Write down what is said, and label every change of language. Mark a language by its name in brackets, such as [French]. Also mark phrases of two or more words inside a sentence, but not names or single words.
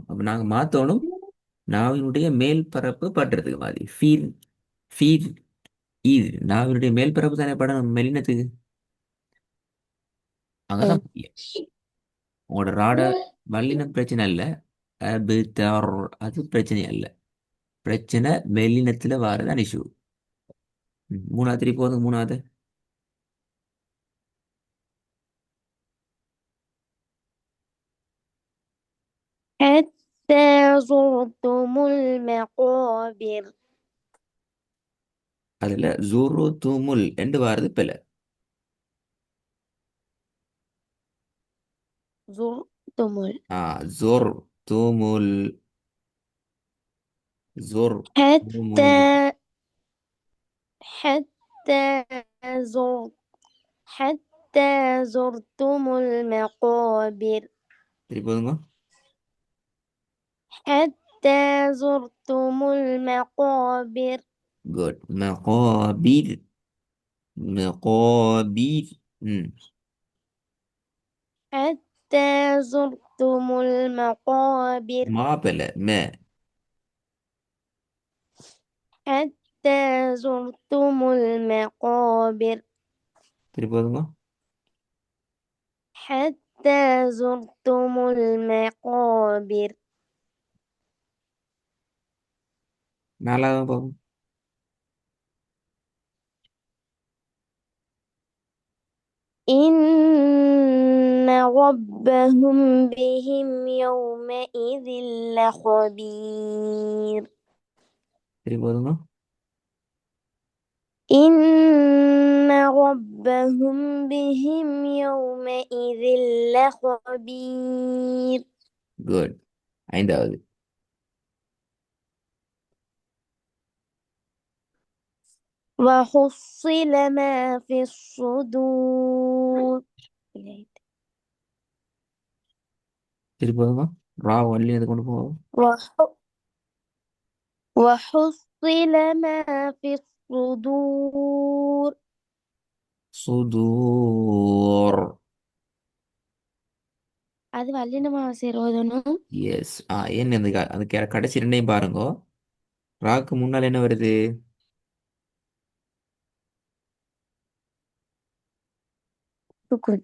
[Tamil] அப்ப நாங்க மாத்தணும், நாவினுடைய மேல் பரப்பு பட்டுறதுக்கு மாதிரி ஃபீல் ஃபீல் இது நாவினுடைய மேல் பரப்பு தானே படணும் மெல்லினத்துக்கு. அங்கதான் முக்கியம். உங்களோட ராட வல்லினம் பிரச்சனை இல்லை, அது பிரச்சனை அல்ல. பிரச்சனை மெல்லினத்துல வாரதான் இஷ்யூ. மூணாவது திருப்பி போதும். மூணாவது [Arabic] حتى زرتم المقابر. [Tamil] அதுல [Arabic] زر تم [Tamil] என்று வாரது பிழை. [Arabic] زرتم ஆ ஜோர் தூமுல், ஜோர் حتى தூமுல். حتى زر حتى زرتم المقابر. [Tamil] திருப்பி போதுங்க. [Arabic] حتى زرتم المقابر. [Tamil] குட். மகாபீர். மகாபீர். ம். [Arabic] حتى زرتم المقابر. [Tamil] மா பிழை. [Arabic] حتى زرتم المقابر. [Tamil] திருப்பி போதுங்க. [Arabic] حتى زرتم المقابر. [Tamil] நாலாவது போகும். [Arabic] إن ربهم بهم يومئذ لخبير. [Tamil] திருப்பி போதுங்க. [Arabic] إن ربهم بهم يومئذ لخبير. [Tamil] குட். ஐந்தாவது. [Arabic] وحصل ما في الصدور. [Tamil] திருப்பி போதுங்க. ரா வள்ளி அது கொண்டு போகும். [Arabic] وح- وحصل ما في الصدور. சுதூர். [Tamil] அது வல்லினமா சேருவதனும். எஸ். ஏன் அந்த கடைசி ரெண்டையும் பாருங்க. ராக்கு முன்னால் என்ன வருது? [Arabic] சுக்குன்.